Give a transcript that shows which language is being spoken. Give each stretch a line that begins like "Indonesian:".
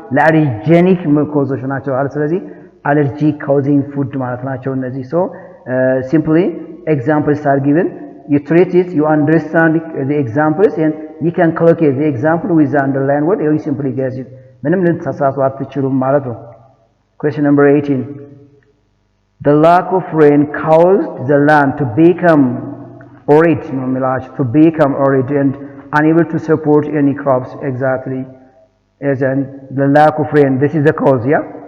Amharic: ለአለርጀኒክ ኮዞች ናቸው። ስለዚህ አለርጂ ካውዚንግ ፉድ ማለት ናቸው እነዚህ።
English: ሶ simply examples are given, you treat it, you understand the examples, and you can collocate the example with the underlined word, or you simply guess it.
Amharic: ምንም ልትሳሳቱ አትችሉም ማለት ነው።
English: Question number 18. The lack of rain caused the land to become arid, to become arid and unable to support any crops. Exactly. Yes, and the lack of rain, this is the cause, yeah?